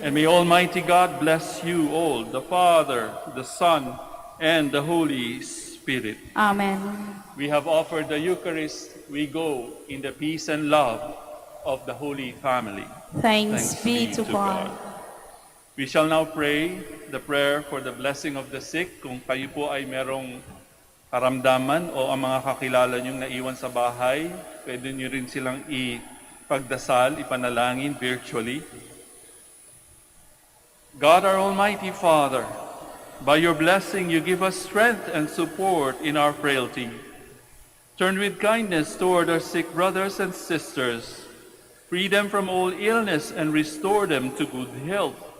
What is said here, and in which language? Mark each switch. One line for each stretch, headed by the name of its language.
English: And may Almighty God bless you all, the Father, the Son, and the Holy Spirit. Amen. We have offered the Eucharist. We go in the peace and love of the Holy Family. Thanks be to God. We shall now pray the prayer for the blessing of the sick.
Filipino: Kung kayo po ay merong karamdaman o ang mga kakilala niyong naiwan sa bahay, pwede niyo rin silang ipagdasal, ipanalangin virtually.
English: God, our Almighty Father, by your blessing you give us strength and support in our frailty. Turn with kindness toward our sick brothers and sisters. Free them from all illness and restore them to good health.